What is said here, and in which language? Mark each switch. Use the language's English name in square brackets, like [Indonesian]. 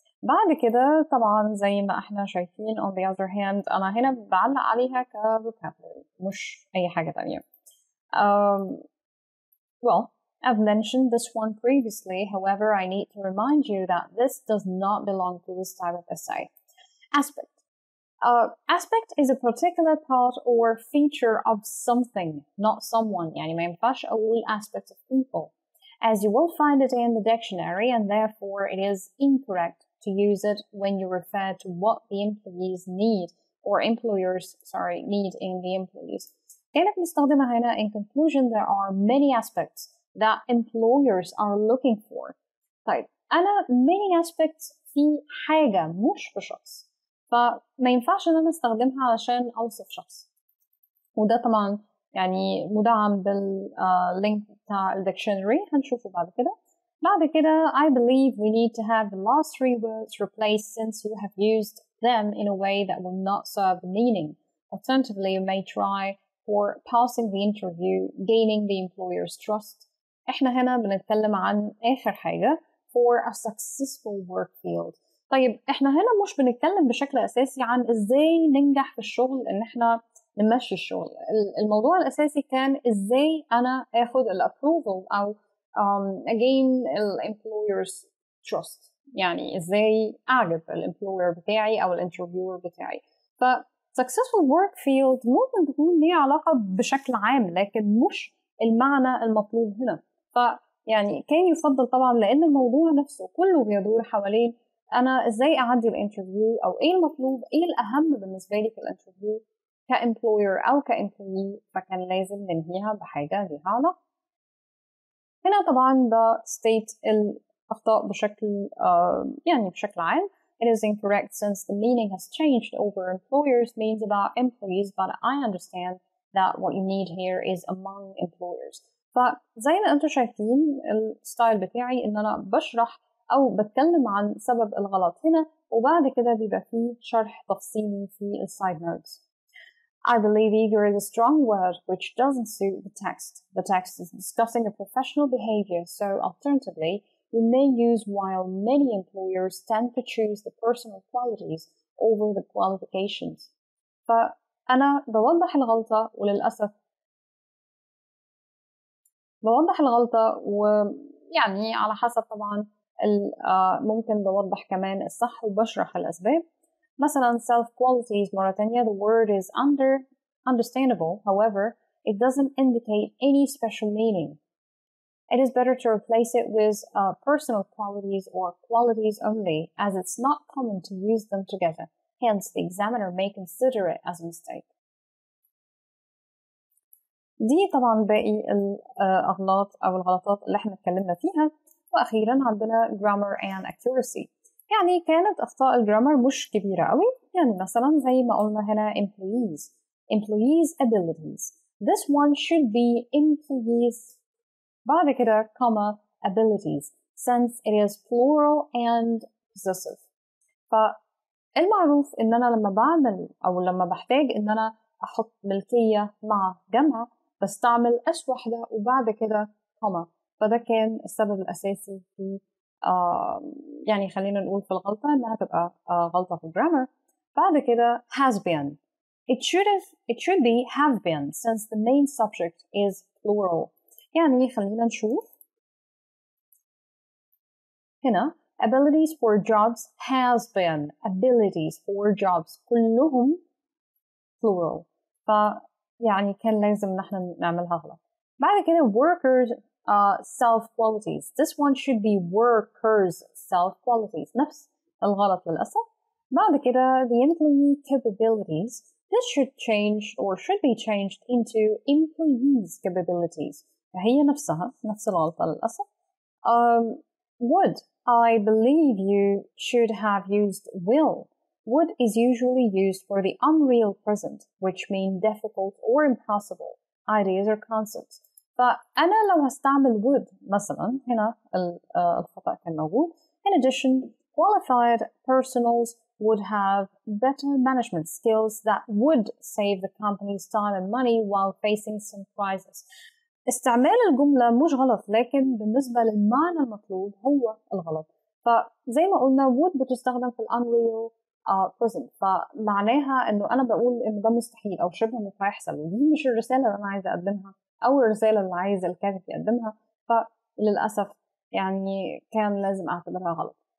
[Arabic] بعد كده طبعا زي ما احنا شايفين [English] on the other hand [Arabic] أنا هنا بعلق عليها ك vocabulary مش أي حاجة تانية. [English] Well, I've mentioned this one previously, however, I need to remind you that this does not belong to this type of essay. Aspect. Aspect is a particular part or feature of something, not someone. [Arabic] يعني ما ينفعش أقول [English] aspects of people, as you will find it in the dictionary, and therefore it is incorrect to use it when you refer to what the employees need or employers, need in the employees. [Arabic] كانت مستخدمة هنا. [English] In conclusion, there are many aspects that employers are looking for. [Arabic] طيب أنا [English] many aspects [Arabic] في حاجة مش في شخص، فما ينفعش إن أنا أستخدمها علشان أوصف شخص، وده طبعا يعني مدعم باللينك بتاع الديكشنري هنشوفه بعد كده. بعد كده [English] I believe we need to have the last three words replaced since you have used them in a way that will not serve the meaning. Alternatively, you may try for passing the interview, gaining the employer's trust. [Arabic] احنا هنا بنتكلم عن آخر حاجة [English] for a successful work field. [Arabic] طيب احنا هنا مش بنتكلم بشكل أساسي عن ازاي ننجح في الشغل ان احنا نمشي الشغل. الموضوع الأساسي كان ازاي انا اخد الابروفل او again الemployer's trust، يعني ازاي اعجب الامبلوير بتاعي او الانترفيور بتاعي. ف [English] successful work field [Arabic] ممكن تكون ليها علاقة بشكل عام لكن مش المعنى المطلوب هنا. فيعني كان يفضل طبعا لأن الموضوع نفسه كله بيدور حوالين أنا إزاي أعدي الانترفيو أو إيه المطلوب، إيه الأهم بالنسبة لي في الانترفيو كامبلوير أو كامبلوي، فكان لازم ننهيها بحاجة ليها علاقة. هنا طبعا ده state الأخطاء بشكل يعني بشكل عام. [English] It is incorrect since the meaning has changed over employers means about employees, but I understand that what you need here is among employers. [Arabic] فزي ما انتم شايفين الستايل بتاعي ان انا بشرح او بتكلم عن سبب الغلط هنا وبعد كده بيبقى فيه شرح تفصيلي في السايد نوتس. [English] I believe eager is a strong word which doesn't suit the text. The text is discussing a professional behavior, so alternatively, you may use while many employers tend to choose the personal qualities over the qualifications. [Arabic] فأنا بوضح الغلطة وللأسف بوضح الغلطة ويعني على حسب طبعا ممكن بوضح كمان الصح وبشرح الأسباب. مثلا [English] self qualities [Arabic] مرة تانية [English] the word is understandable, however it doesn't indicate any special meaning. It is better to replace it with personal qualities or qualities only, as it's not common to use them together. Hence, the examiner may consider it as a mistake. [Arabic] دي طبعا باقي الأغلاط أو الغلطات اللي احنا اتكلمنا فيها. وأخيرا عندنا [English] grammar and accuracy. [Arabic] يعني كانت أخطاء الجرامر مش كبيرة قوي، يعني مثلا زي ما قلنا هنا [English] employees abilities. This one should be employees [Arabic] بعد كده [English] comma abilities since it is plural and possessive. [Arabic] فالمعروف ان انا لما بعمل او لما بحتاج ان انا احط ملكية مع جمع بستعمل اس واحدة وبعد كده comma، فده كان السبب الاساسي في يعني خلينا نقول في الغلطة انها تبقى غلطة في الجرامر. بعد كده [English] has been. It should be have been since the main subject is plural. [Arabic] يعني خلينا نشوف هنا [English] abilities for jobs has been abilities for jobs [Arabic] كلهم plural، فيعني كان لازم نحن نعملها غلط. بعد كده [English] workers self qualities. This one should be workers self qualities، [Arabic] نفس الغلط للأسف. بعد كده [English] the employee capabilities. This should change or should be changed into employees capabilities. [Arabic] هي نفس الغلطة للأسف. Would. [English] I believe you should have used will. Would is usually used for the unreal present, which mean difficult or impossible ideas or concepts. [Arabic] فأنا لو هستعمل would مثلا هنا الخطأ كان موجود. [English] In addition, qualified personals would have better management skills that would save the company's time and money while facing some crisis. [Arabic] استعمال الجملة مش غلط لكن بالنسبة للمعنى المطلوب هو الغلط. فزي ما قلنا would بتستخدم في [English] unreal present، [Arabic] فمعناها انه انا بقول انه ده مستحيل او شبه مش هيحصل، ودي مش الرسالة اللي انا عايزة اقدمها او الرسالة اللي عايزة الكاتب يقدمها، فللأسف يعني كان لازم اعتبرها غلط.